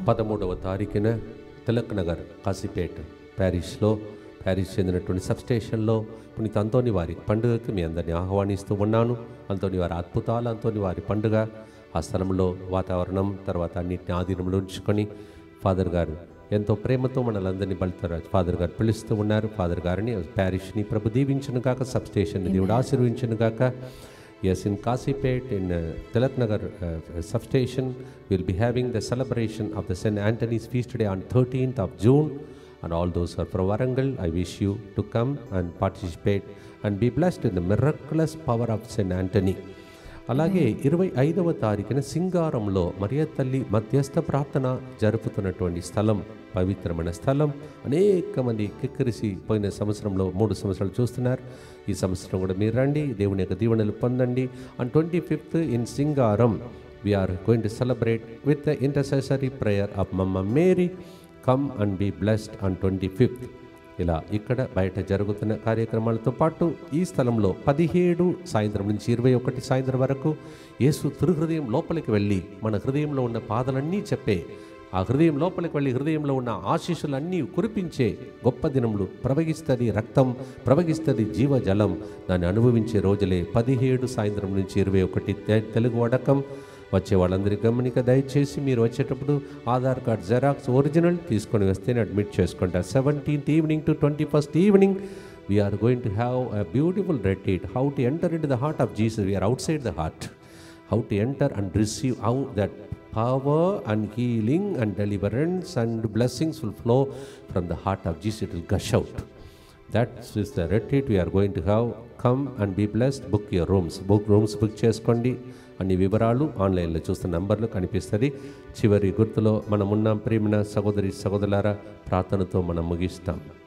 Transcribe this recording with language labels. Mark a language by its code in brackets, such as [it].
[te] 13వ తారీఖున తిలక్ నగర్ కాశీపేట్ ప్యారిస్లో ప్యారిస్ చెందినటువంటి సబ్స్టేషన్లో పునీత అంతోని వారి పండుగకి మీ అందరినీ ఆహ్వానిస్తూ ఉన్నాను. అంతోని వారి అద్భుతాలు, అంతోని వారి పండుగ, ఆ స్థలంలో వాతావరణం, తర్వాత అన్నింటిని ఆధీనంలో ఉంచుకొని ఫాదర్ గారు ఎంతో ప్రేమతో మనలందరినీ ఫాదర్ గారు పిలుస్తూ ఉన్నారు. ఫాదర్ గారిని ప్యారిష్ని ప్రభు దీవించును గాక, సబ్స్టేషన్ని దేవుడు ఆశీర్వించును గాక. [en] Yes, in Kasipet, in Tilak Nagar substation, we will be having the celebration of the St. Anthony's feast day on 13th of June. And all those who are from Varangal, I wish you to come and participate and be blessed in the miraculous power of St. Anthony. [te] అలాగే 25వ తారీఖున సింగారంలో మరియ తల్లి మధ్యస్థ ప్రార్థన జరుపుతున్నటువంటి స్థలం, పవిత్రమైన స్థలం. అనేక మంది కిక్కిరిసి పోయిన సంవత్సరంలో 3 సంవత్సరాలు చూస్తున్నారు. ఈ సంవత్సరం కూడా మీరు రండి, దేవుని యొక్క దీవెనలు పొందండి. [en] On 25th in Singaram we're going to celebrate with the intercessory prayer of mamma Mary. Come and be blessed on 25th. [te] ఇలా ఇక్కడ బయట జరుగుతున్న కార్యక్రమాలతో పాటు ఈ స్థలంలో 17 సాయంత్రం నుంచి 21 సాయంత్రం వరకు యేసు తిరుహృదయం లోపలికి వెళ్ళి మన హృదయంలో ఉన్న బాధలన్నీ చెప్పే, ఆ హృదయం లోపలికి వెళ్ళి హృదయంలో ఉన్న ఆశీస్సులన్నీ కురిపించే గొప్ప దినములు ప్రవహిస్తుంది. రక్తం ప్రవహిస్తుంది, జీవజలం. దాన్ని అనుభవించే రోజులే 17 సాయంత్రం నుంచి 21 తెలుగు వడకం. వచ్చే వాళ్ళందరికీ గమనిక, దయచేసి మీరు వచ్చేటప్పుడు ఆధార్ కార్డ్ జెరాక్స్ ఒరిజినల్ తీసుకొని వస్తేనే అడ్మిట్ చేసుకుంటారు. [en] 17th evening to 21st evening we're going to have a beautiful retreat. How to enter into the heart of Jesus. We're outside the heart. How to enter and receive how that power and healing and deliverance and blessings will flow from the heart of Jesus. It will gush out. That is the retreat we are going to have. Come and be blessed. Book your rooms. Book చేసుకోండి. [te] అన్ని వివరాలు ఆన్లైన్లో చూస్తున్న నంబర్లు కనిపిస్తుంది. చివరి గుర్తులో మనమున్న ప్రేమిన సహోదరి సహోదరులారా, ప్రార్థనతో మనం ముగిస్తాం.